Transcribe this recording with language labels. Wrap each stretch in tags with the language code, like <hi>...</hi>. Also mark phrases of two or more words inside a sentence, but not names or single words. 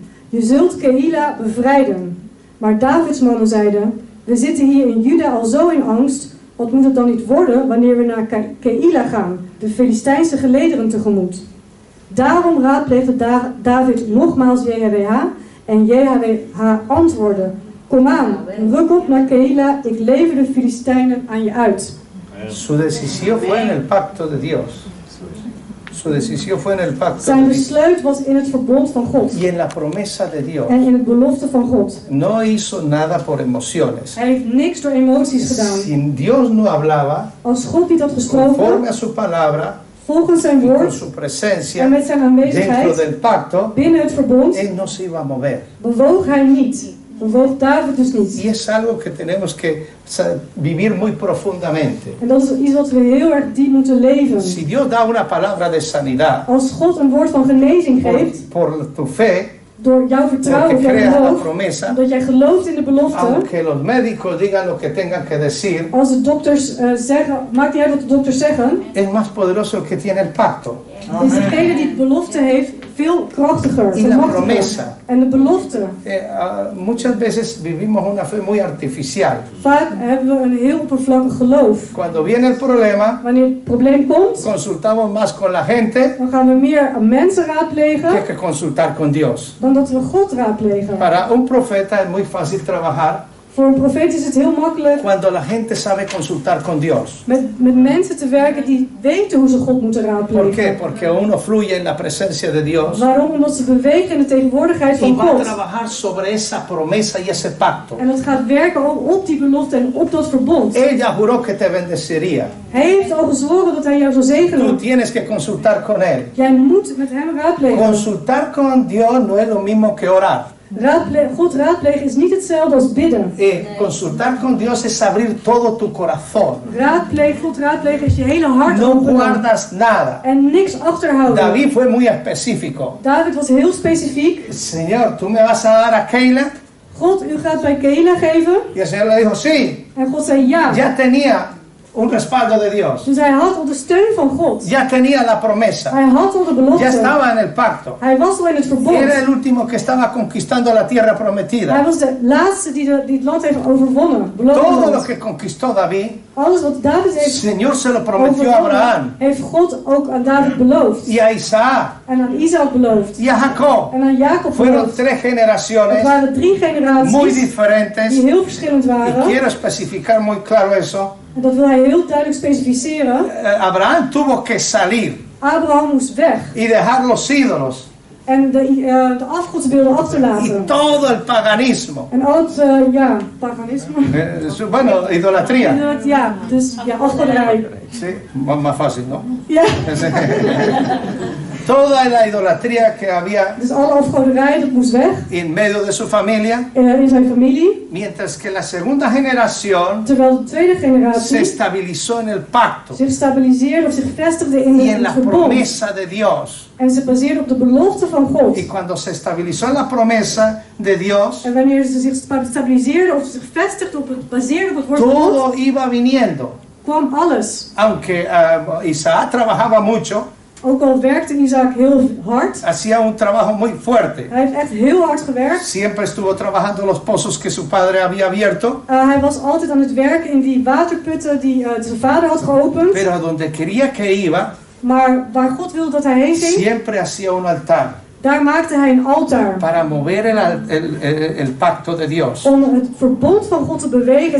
<nl>Je zult Keila bevrijden. Maar Davids mannen zeiden, we zitten hier in Juda al zo in angst, wat moet het dan niet worden wanneer we naar Keila gaan, de Filistijnse gelederen tegemoet? Daarom raadpleegde David nogmaals JHWH en JHWH antwoordde, kom aan, ruk op naar Keila, ik lever de Filistijnen aan je uit.</nl> <es>Su decisión fue en el pacto de Dios. Su decisión fue en el pacto</es> <nl>Zijn</nl> <es>de Dios.</es> <nl>besluit was in het verbond van God</nl> <es>Y en la promesa de Dios.</es> <nl>en in het belofte van God.</nl> <es>No hizo nada por emociones.</es> <nl>Hij heeft niks door emoties gedaan.</nl> <es>Si Dios no hablaba,</es> <nl>Als God niet had</nl> <es>conforme</es> <nl>gesproken,</nl> <es>a su palabra,</es> <nl>volgens zijn</nl> <es>y con</es> <nl>woord</nl> <es>su presencia</es> <nl>en met zijn</nl> <es>dentro</es> <nl>aanwezigheid</nl> <es>del pacto,</es> <nl>binnen het verbond,</nl> <es>Él no se iba a mover.</es> <nl>bewoog hij niet. Bewoog David dus niet.</nl> <es>Y es algo que tenemos que vivir muy profundamente.</es> <nl>En dat is iets wat we heel erg diep moeten leven.</nl> <es>Si Dios da una palabra de sanidad</es> <nl>Als God een woord van genezing geeft,</nl> <es>por tu fe,</es> <nl>door jouw vertrouwen</nl> <es>porque</es> <nl>op jouw</nl> <es>creas la</es> <nl>geloof,</nl> <es>promesa,</es> <nl>dat jij gelooft in de belofte,</nl> <es>aunque los médicos digan lo que tengan que decir,</es> <nl>als de dokters zeggen, maakt niet uit wat de dokters zeggen,</nl> <es>es más poderoso el que tiene el pacto.</es> <nl>is degene die de belofte heeft veel krachtiger,</nl> <es>Y</es> <nl>veel</nl> <es>la</es> <nl>machtiger.</nl> <es>promesa.</es> <nl>En de belofte.</nl> <es>Muchas veces vivimos una fe muy artificial.</es> <nl>Vaak hebben we een heel oppervlakkig geloof.</nl> <es>Cuando viene el problema,</es> <nl>Wanneer het probleem komt,</nl> <es>consultamos más con la gente</es> <nl>dan gaan we meer aan mensen raadplegen</nl> <es>que consultar con Dios.</es> <nl>dan dat we God raadplegen.</nl> <es>Para un profeta es muy fácil trabajar</es> <nl>Voor een profeet is het heel makkelijk</nl> <es>cuando la gente sabe consultar con Dios.</es> <nl>met mensen te werken die weten hoe ze God moeten</nl> <es>¿Por</es> <nl>raadplegen.</nl> <es>qué? Porque uno fluye en la presencia de Dios</es> <nl>Waarom? Omdat ze bewegen in de tegenwoordigheid</nl> <es>y</es> <nl>van</nl> <es>va a</es> <nl>God.</nl> <es>trabajar sobre esa promesa y ese pacto.</es> <nl>En dat gaat werken op die belofte en op dat verbond.</nl> <es>Ella juró que te bendeciría.</es> <nl>Hij heeft al gezworen dat hij jou zou</nl> <es>Tú</es> <nl>zegenen.</nl> <es>tienes que consultar con Él.</es> <nl>Jij moet met hem raadplegen.</nl> <es>Consultar con Dios no es lo mismo que orar.</es> <nl>God raadplegen is niet hetzelfde als bidden.</nl> <es>Consultar con Dios es abrir todo tu corazón.</es> <nl>God raadplegen is je hele hart</nl> <es>No</es> <nl>openen.</nl> <es>guardas nada.</es> <nl>En niks achterhouden.</nl> <es>David fue muy específico.</es> <nl>David was heel specifiek.</nl> <es>Señor, ¿tú me vas a dar a Keila?</es> <nl>God, u gaat bij Keila geven.</nl> <es>Y el Señor le dijo, sí.</es> <nl>En God zei ja.</nl> <es>Ya tenía un respaldo de Dios.</es> <nl>Dus hij had al de steun van God.</nl> <es>Ya tenía la promesa.</es> <nl>Hij had al de</nl> <es>Ya</es> <nl>belofte.</nl> <es>estaba en el pacto.</es> <nl>Hij was al in het verbond.</nl> <es>Era el último que estaba conquistando la tierra</es> <nl>Hij</nl> <es>prometida.</es> <nl>was de laatste die het land heeft overwonnen. Beloofd</nl> <es>Todo lo</es> <nl>land.</nl> <es>que conquistó David,</es> <nl>Alles wat David</nl> <es>el</es> <nl>heeft</nl> <es>Señor se lo prometió a Abraham</es> <nl>heeft God ook aan David beloofd.</nl> <es>y a Isaac</es> <nl>En aan Isaac beloofd.</nl> <es>y a Jacob.</es> <nl>En aan Jacob</nl> <es>Fueron</es> <nl>beloofd. 3 Het</nl> <es>generaciones</es> <nl>waren 3</nl> <es>muy</es> <nl>generaties</nl> <es>diferentes.</es> <nl>die heel verschillend</nl> <es>Y</es> <nl>waren.</nl> <es>quiero especificar muy claro eso.</es> <nl>En dat wil hij heel duidelijk specificeren.</nl> <es>Abraham tuvo que salir</es> <nl>Abraham moest weg.</nl> <es>y dejar los ídolos</es> <nl>En de afgodsbeelden</nl> <es>y</es> <nl>achterlaten.</nl> <es>todo el paganismo.</es> <nl>En al het, paganisme.</nl> <es>Bueno, idolatría.</es> <nl>Ja, dus ja, afgoderij.</nl> <es>Sí, más fácil, ¿no?</es> <nl>Ja,</nl> <es>Toda la idolatría que había</es> <nl>dus alle afgoderij, dat moest weg.</nl> <es>en medio de su familia,</es> <nl>In zijn familie.</nl> <es>mientras que la segunda generación</es> <nl>Terwijl de tweede</nl> <es>se</es> <nl>generatie</nl> <es>estabilizó en el pacto</es> <nl>zich stabiliseerde of zich vestigde in</nl> <es>y en</es> <nl>het</nl> <es>la</es> <nl>verbond.</nl> <es>promesa de Dios.</es> <nl>En ze baseerde op de belofte van God.</nl> <es>Y cuando se estabilizó en la promesa de Dios,</es> <nl>En wanneer ze zich stabiliseerde of zich vestigde op het baseerde op het woord van God,</nl> <es>todo iba viniendo.</es> <nl>kwam alles.</nl> <es>Aunque Isaac trabajaba mucho,</es> <nl>Ook al werkte Isaac heel hard.</nl> <es>hacía un trabajo muy fuerte.</es> <nl>Hij heeft echt heel hard gewerkt.</nl> <es>Siempre estuvo trabajando los pozos que su padre había abierto.</es> <nl>Hij was altijd aan het werken in die waterputten die zijn vader had geopend.</nl> <es>Pero a donde quería que iba,</es> <nl>Maar waar God wilde dat hij heen ging,</nl> <es>siempre hacía un altar</es> <nl>daar maakte hij een altaar.</nl> <es>para mover el pacto de Dios</es> <nl>Om het verbond van God te bewegen,</nl>